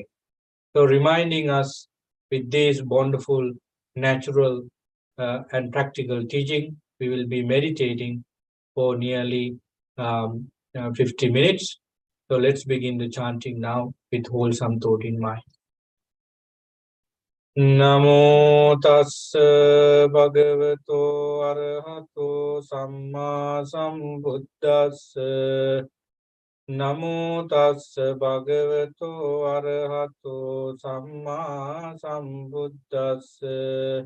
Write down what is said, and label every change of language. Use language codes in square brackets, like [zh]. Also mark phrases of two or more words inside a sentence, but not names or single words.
[en] So reminding us with this wonderful, natural and practical teaching, we will be meditating for nearly 50 minutes. So let's begin the chanting now with wholesome thought in mind. [pi] Namo tassa bhagavato arahato samma sambuddhassa. Namo tassa bhagavato arahato samma sambuddhassa.